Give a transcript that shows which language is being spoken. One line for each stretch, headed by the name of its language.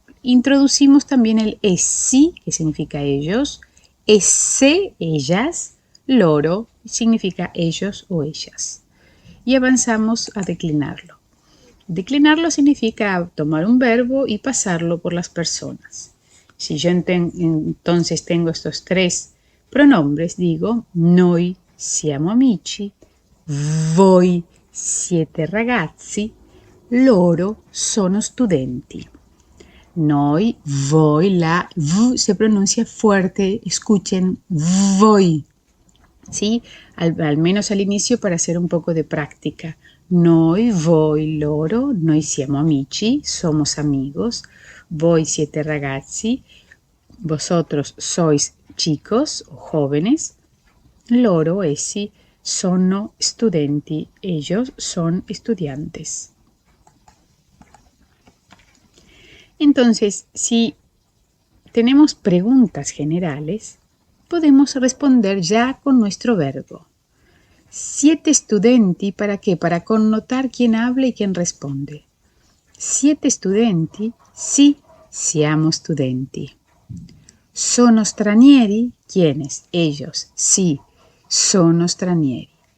Spanish: Introducimos también el essi, que significa ellos, esse, ellas, loro, significa ellos o ellas. Y avanzamos a declinarlo. Declinarlo significa tomar un verbo y pasarlo por las personas. Si yo entonces tengo estos tres pronombres, digo,
Italian: noi siamo amici, voi siete ragazzi, loro sono studenti.
Spanish: Noi, voi, la v se pronuncia fuerte, escuchen voi, ¿sí? Al menos al inicio para hacer un poco de práctica.
Italian: Noi, voi, loro, noi siamo amici,
Spanish: somos amigos,
Italian: voi siete ragazzi,
Spanish: vosotros sois chicos o jóvenes,
Italian: loro, essi, sono studenti,
Spanish: ellos son estudiantes. Entonces, si tenemos preguntas generales, podemos responder ya con nuestro verbo.
Italian: Siete studenti,
Spanish: ¿para qué? Para connotar quién habla y quién responde.
Italian: Siete studenti, sì, siamo studenti. Sono stranieri,
Spanish: ¿quiénes? Ellos,
Italian: sì, sono stranieri.